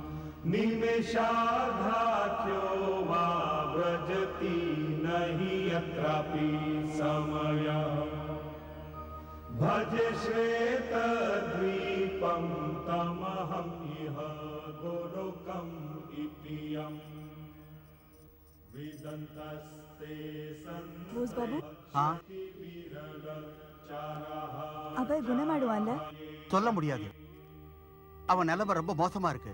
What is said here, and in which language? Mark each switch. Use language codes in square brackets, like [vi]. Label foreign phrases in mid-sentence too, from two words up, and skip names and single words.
[sa] निमेषाधाख्यो वा व्रजति न हि यत्रापि समयः भज श्वेतद्वीपं तमहम् इह गोलोकम् इति यम् विदन्तस्ते [hi] बोस बाबू हाँ? [ta] அபய் குணமாடுவான்ல? சொல்ல முடியாது. அவன் நிலைமை ரொம்ப மோசமா இருக்கு.